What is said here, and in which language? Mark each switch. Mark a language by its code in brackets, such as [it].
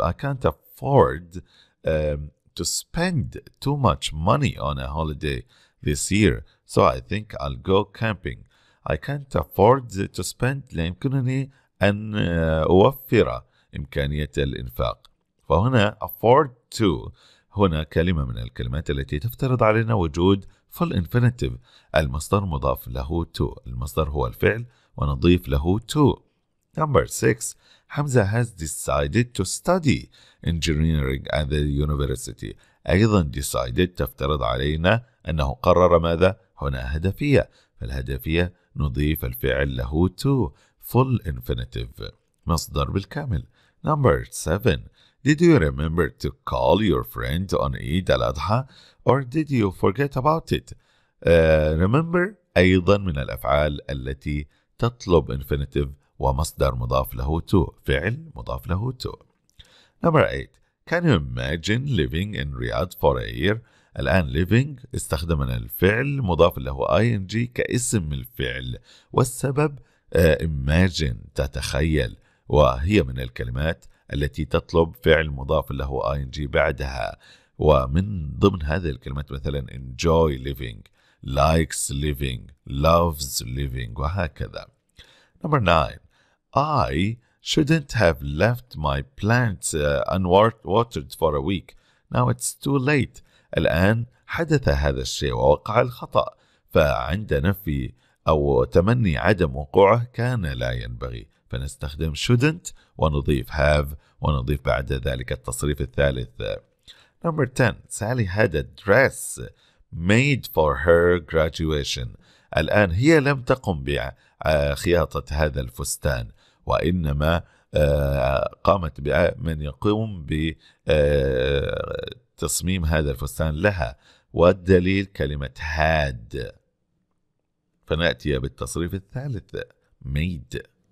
[en] I can't afford to spend too much money on a holiday this year, so I think I'll go camping. I can't afford to spend [ar] لا يمكنني أن أوفر إمكانية الإنفاق. فهنا [en] afford to [ar] هنا كلمة من الكلمات التي تفترض علينا وجود full infinitive. المصدر مضاف له to. المصدر هو الفعل ونضيف له to. [en] Number 6. Hamza has decided to study engineering at the university. [ar] أيضا decided تفترض علينا أنه قرر ماذا؟ هنا هدفية. فالهدفية نضيف الفعل له to. [en] full infinitive. [ar] مصدر بالكامل. [en] Number 7. Did you remember to call your friend on Eid al-Adha or did you forget about it? [ar] Remember أيضا من الأفعال التي تطلب infinitive ومصدر مضاف له to، فعل مضاف له to. [en] Number 8. Can you imagine living in Riyadh for a year؟ [ar] الآن living استخدمنا الفعل مضاف له ing كاسم الفعل، والسبب imagine تتخيل، وهي من الكلمات التي تطلب فعل مضاف له ing بعدها. ومن ضمن هذه الكلمات مثلا [en] enjoy living، likes living، loves living، [ar] وهكذا. [en] Number 9. I shouldn't have left my plants unwatered for a week. Now it's too late. [ar] الآن حدث هذا الشيء ووقع الخطأ، فعند نفي أو تمني عدم وقوعه كان لا ينبغي، فنستخدم shouldn't ونضيف have ونضيف بعد ذلك التصريف الثالث. [en] Number 10. Sally had a dress made for her graduation. [ar] الآن هي لم تقم بخياطة هذا الفستان، وإنما قامت بمن يقوم بتصميم هذا الفستان لها، والدليل كلمة had، فنأتي بالتصريف الثالث made.